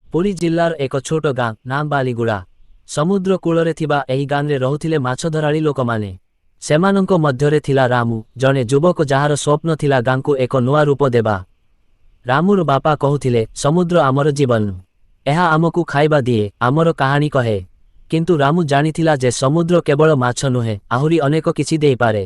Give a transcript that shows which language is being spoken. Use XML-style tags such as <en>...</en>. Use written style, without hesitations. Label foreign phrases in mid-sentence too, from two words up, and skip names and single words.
<or>ପୁରୀ ଜିଲ୍ଲାର ଏକ ଛୋଟ ଗାଁ ନାମ ବାଲିଗୁଡ଼ା। ସମୁଦ୍ର କୂଳରେ ଥିବା ଏହି ଗାଁରେ ରହୁଥିଲେ ମାଛଧରାଳୀ ଲୋକମାନେ। ସେମାନଙ୍କ ମଧ୍ୟରେ ଥିଲା ରାମୁ, ଜଣେ ଯୁବକ ଯାହାର ସ୍ୱପ୍ନ ଥିଲା ଗାଁକୁ ଏକ ନୂଆ ରୂପ ଦେବା। ରାମୁର ବାପା କହୁଥିଲେ, ସମୁଦ୍ର ଆମର ଜୀବନ। ଏହା ଆମକୁ ଖାଇବା ଦିଏ, ଆମର କାହାଣୀ କହେ। କିନ୍ତୁ ରାମୁ ଜାଣିଥିଲା ଯେ ସମୁଦ୍ର କେବଳ ମାଛ ନୁହେଁ, ଆହୁରି ଅନେକ କିଛି ଦେଇପାରେ।</or>